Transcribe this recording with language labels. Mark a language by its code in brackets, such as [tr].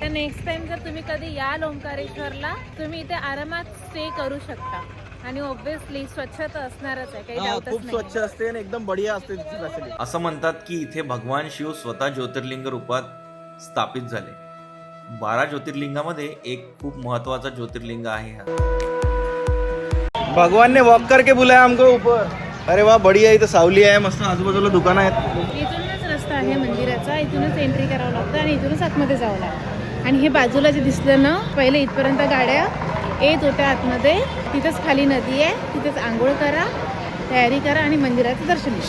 [mr] तर next time जर तुम्ही कधी याल ओंकारेश्वरला, तुम्ही इथे आरामात स्टे करू शकता आणि ऑब्विसली स्वच्छता असणारच आहे, काही डाऊटच खूप नाही. स्वच्छ असते आणि एकदम बढिया असते तिची फॅसिलिटी. असं म्हणतात की इथे भगवान शिव स्वतः ज्योतिर्लिंग रूपात स्थापित झाले. 12 ज्योतिर्लिंगामध्ये एक खूप महत्वाचा ज्योतिर्लिंग आहे हा. [hi] भगवान ने वॉक करके बुलाया हमको ऊपर. अरे वा, बढ़िया. [mr] इथं सावली आहे, मस्त आजूबाजूला दुकान आहेत. इथूनच रस्ता आहे मंदिराचा, इथूनच एंट्री करावं लागतं आणि इथूनच आतमध्ये जावं लागतं. आणि हे बाजूला जे दिसलं ना, पहिले इथपर्यंत गाड्या येत होत्या आतमध्ये, तिथंच खाली नदी आहे, तिथेच आंघोळ करा, तयारी करा आणि मंदिराचं दर्शन घ्या.